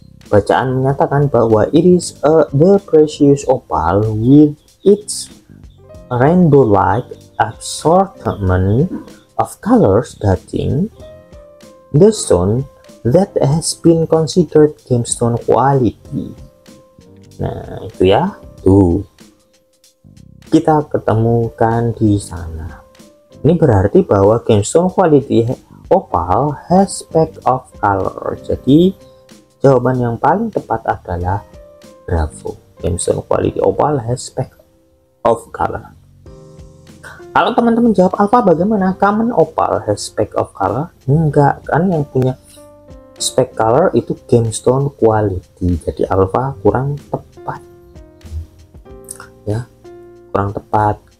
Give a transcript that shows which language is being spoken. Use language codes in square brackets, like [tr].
[id] Bacaan menyatakan bahwa [en] it is the precious opal with its rainbow-like assortment of colors dating the stone that has been considered gemstone quality. [id] Nah, itu ya, tuh kita ketemukan di sana. Ini berarti bahwa [en] gemstone quality opal has speck of color. [id] Jadi jawaban yang paling tepat adalah bravo. [en] Gemstone quality opal has speck of color. [id] Kalau teman-teman jawab alpha, bagaimana? [en] Common opal has speck of color? [id] Enggak, kan yang punya speck color itu gemstone quality. Jadi alpha kurang tepat ya, kurang tepat.